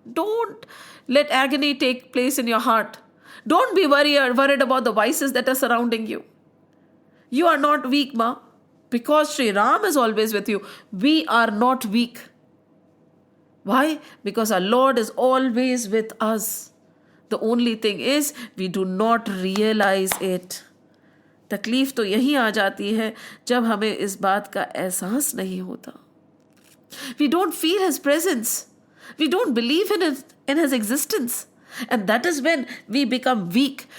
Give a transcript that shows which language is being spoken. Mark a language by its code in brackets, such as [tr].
[en] Don't let agony take place in your heart. Don't be worried about the vices that are surrounding you. You are not weak, Ma. Because Sri Ram is always with you, we are not weak. Why? Because our Lord is always with us. The only thing is, we do not realize it. [hi] तकलीफ तो यही आ जाती है जब हमें इस बात का एहसास नहीं होता. [en] We don't feel his presence. We don't believe in his existence. And that is when we become weak.